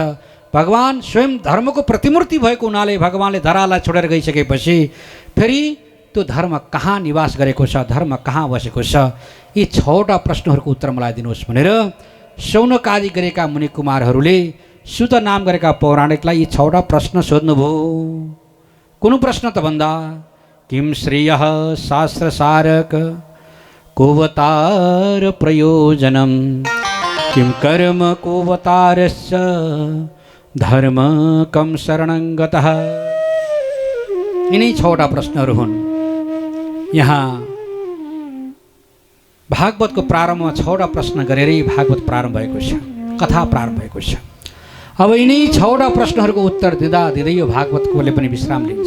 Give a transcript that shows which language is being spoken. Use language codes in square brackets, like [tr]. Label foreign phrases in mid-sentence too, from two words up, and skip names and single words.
[ne] भगवान स्वयं धर्मको प्रतिमूर्ति भएको हुनाले भगवानले धरालाई छोडेर गइसकेपछि फेरि त्यो त्यो धर्म कहाँ निवास गरेको छ, धर्म कहाँ बसेको छ, यी 6वटा प्रश्नहरूको उत्तर मलाई दिनुहोस् भनेर शौनक आदि गरेका मुनि कुमारहरूले सुत नाम गरेका पौराणिकलाई यी 6वटा प्रश्न सोध्नुभयो। कुन प्रश्न त भन्दा [sa] किम श्रेय शास्त्रसारक कोवतार प्रयोजनम किम कर्म कोवतारस्य धर्म कम शरणं गतः। [ne] यिनै 6वटा प्रश्नहरू हुन्। यहाँ भागवतको प्रारम्भमा 6वटा प्रश्न गरेरै भागवत प्रारम्भ भएको छ, कथा प्रारम्भ भएको छ। अब यिनै 6वटा प्रश्नहरूको उत्तर दिँदा दिँदै यो भागवतकोले पनि विश्राम लिन्छ।